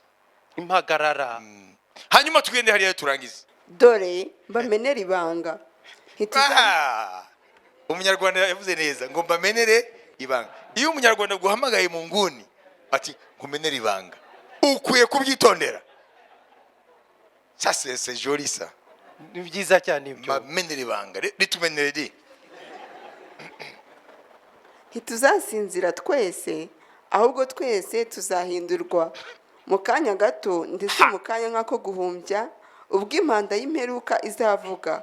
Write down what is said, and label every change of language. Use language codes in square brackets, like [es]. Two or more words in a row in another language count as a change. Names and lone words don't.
[rw] Impagarara. Hanyuma tugende hariya turangize. Dore mbamenera ibanga. Umunyarwanda yavuze neza ngo mbamenere ibanga. Iyo umunyarwanda guhamagaye mu nguni ati nkumenere ibanga, ukwiye kubyitondera. [fr] Ça c'est joli ça. [rw] Ni byiza cyane ibyo. Mbamenere ibanga. Ritumenere di. Ntituzasinzira twese, ahubwo twese tuzahindurwa mu kanya gato, ndetse mu kanya nk'ako guhumbya, ubwo impanda y'imperuka izavuga.